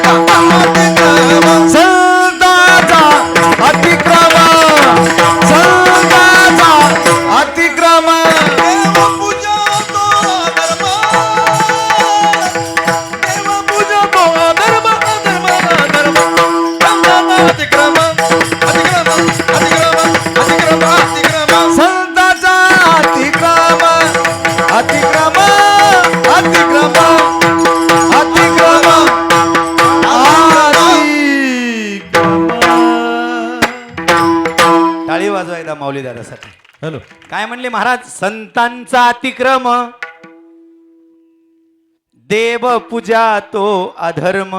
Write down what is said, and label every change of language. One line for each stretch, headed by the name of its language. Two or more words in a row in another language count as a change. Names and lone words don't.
Marathi: संताचा अतिक्रम संताचा अतिक्रम देवपूजा तो धर्म देवपूजा तो धर्म धर्म धर्म संताचा अतिक्रम अतिक्रम अतिक्रम अतिक्रम अतिक्रम संताचा अतिक्रम अतिक्रम अतिक्रम अतिक्रम टाळी वाजवा एकदा माऊली दादासाठी. हॅलो काय म्हणले महाराज? संतांचा अतिक्रम देव पूजा तो अधर्म.